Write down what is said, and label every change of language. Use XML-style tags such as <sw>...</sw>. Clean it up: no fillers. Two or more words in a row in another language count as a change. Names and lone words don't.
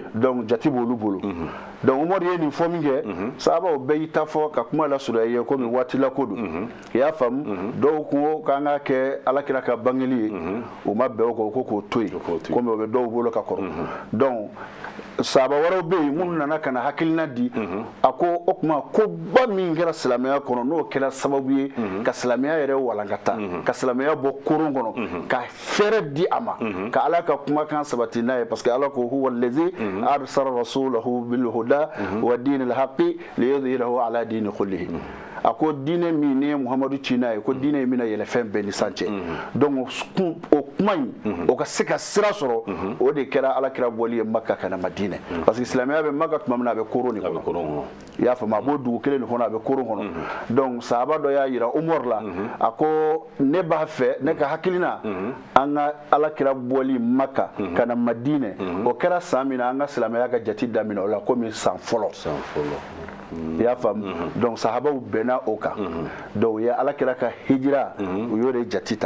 <bm>donc jati b'olu bolo donc Umar ye nin fɔ min kɛ sahabaw bɛɛ y'i ta fɔ ka kuma lasurunya i ye komi waati la ko don i y'a faamu dɔw ko k'an ka kɛ alakira ka bangeli ye o ma bɛn o kan ko k'o to yen komi o bɛ dɔw bolo ka kɔrɔ donc sahaba wɛrɛw bɛ yen minnu nana ka na hakilina di a ko o tuma koba min kɛra silamɛya kɔnɔ n'o kɛra sababu ye ka silamɛya yɛrɛ walankata ka silamɛya bɔ koron kɔnɔ ka fɛrɛ di a ma ka Ala ka kumakan sabati n'a ye</bm> <fr>parce que</fr> <bm>Ala ko huwa</bm> <ar>الذي أرسل رسوله بالهدى ودين الحق ليظهره على الدين كله</ar> <bm>a ko diinɛ min ni Muhamadu ci n'a ye ko diinɛ in bɛna yɛlɛ fɛn bɛɛ ni san cɛ donc o kuma in o ka se ka sira sɔrɔ o de kɛra alakira bɔli ye Maka ka na Madinɛ</bm> <fr>parce que</fr> <bm>silamɛya bɛ Maka tuma min na a bɛ koron de kɔnɔ i y'a faamu a b'o dugu kelen de kɔnɔ a bɛ koron kɔnɔ donc sahaba dɔ y'a yira Umar la a ko ne b'a fɛ ne ka hakilina an ka alakira bɔli Maka ka na Madinɛ o kɛra san min na an ka silamɛya ka jate daminɛ o la komi san fɔlɔ i y'a faamu donc sahabaw bɛnna o kan donc u ye alakira ka hijira u y'o de jati ta</bm>